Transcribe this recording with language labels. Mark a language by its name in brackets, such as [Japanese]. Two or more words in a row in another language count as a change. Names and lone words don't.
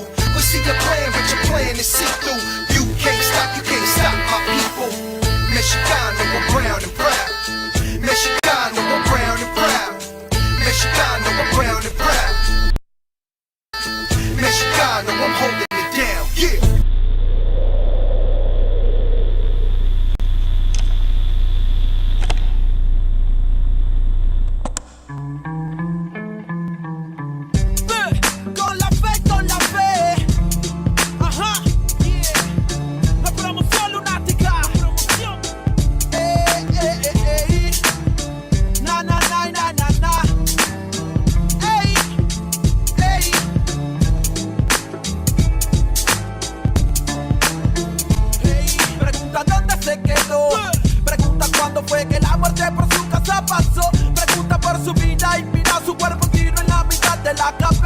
[English] We see your plan, but your plan is see-through. You can't stop my people. Mexicano, I'm brown and proud. Mexicano, I'm brown and proud. Mexicano, I'm brown and proud. Mexicano, I'm holding it down, yeah. [Spanish] Con la fe. Ajá, yeah. La promoción lunática. Na, na, na, na, na, na. Ey, ey. Pregunta dónde se quedó. Pregunta cuándo fue que la muerte por su casa pasó. Pregunta por su vida y mira su cuerpo tiro en la mitad de la cabeza.